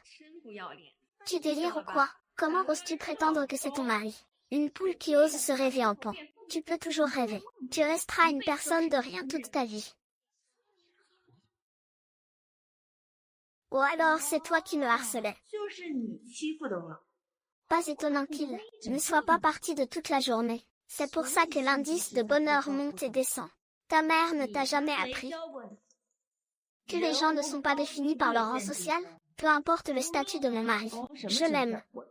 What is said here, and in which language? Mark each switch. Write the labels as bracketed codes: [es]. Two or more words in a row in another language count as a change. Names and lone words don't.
[fr] Tu délires ou quoi? Comment oses-tu prétendre que c'est ton mari? Une poule qui ose se rêver en pan. Tu peux toujours rêver. Tu resteras une personne de rien toute ta vie. Ou alors c'est toi qui me harcelais. [zh] 就是你欺负的我。 [fr] Pas étonnant qu'il ne soit pas parti de toute la journée. C'est pour ça que l'indice de bonheur monte et descend. Ta mère ne t'a jamais appris que les gens ne sont pas définis par leur rang social? Peu importe le statut de mon mari. Je l'aime.